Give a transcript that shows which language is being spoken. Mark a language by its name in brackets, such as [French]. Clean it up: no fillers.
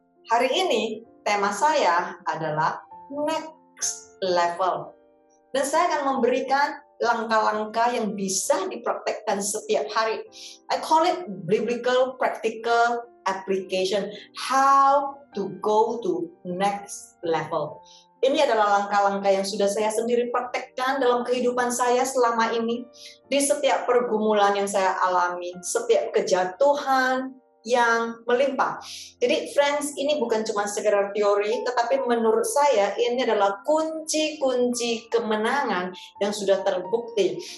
[Indonesian] Hari ini tema saya adalah next level. Dan saya akan memberikan langkah-langkah yang bisa dipraktekkan setiap hari. [English] I call it biblical practical application. How to go to next level. [Indonesian] Ini adalah langkah-langkah yang sudah saya sendiri praktekkan dalam kehidupan saya selama ini. Di setiap pergumulan yang saya alami, setiap kejatuhan yang melimpah. Jadi friends, ini bukan cuma sekedar teori, tetapi menurut saya ini adalah kunci-kunci kemenangan yang sudah terbukti.